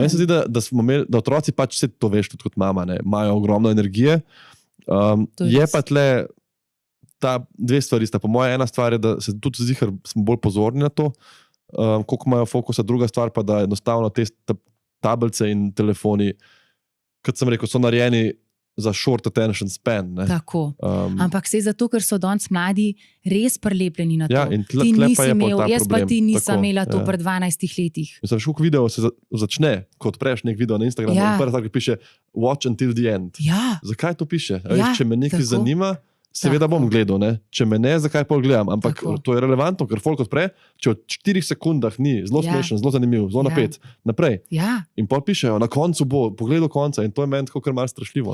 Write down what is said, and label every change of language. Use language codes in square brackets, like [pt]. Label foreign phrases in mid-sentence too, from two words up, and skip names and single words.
[sl] Meni se zdi, da otroci pač vse to veš, tudi kot mama, ne, imajo ogromno energije. Je pa tle ta dve stvari sta. Po moje ena stvar je, da se tudi zihar smo bolj pozorni na to, koliko imajo fokusa, druga stvar pa, da enostavno te tablice in telefoni, kot sem rekel, so narejeni za [en] short attention span. [sl] Ne? Tako. Ampak se zato, ker so danes mladi res prilepljeni na to. Ja, in Ti tle nisi pa je pol imel, ta jaz pa problem. ti nisem Tako, imela to ja. pri 12 letih. Mislim, koliko video se začne, ko odpreš nek video na Instagramu, Ja. in prva stvar, ki piše [en] watch until the end. [sl] Ja, Zakaj to piše? Ja, Če me nekaj tako. zanima, seveda bom gledal, ne? Če me ne, zakaj pol gledam, ampak Tako. to je relevantno, ker folk odpre, če v 4 sekundah ni, zelo Ja. smešen, zelo zanimiv, zelo Ja. napet, naprej. ja. In pol pišejo, na koncu bo, pogled do konca, in to je meni tako kar malo strašljivo.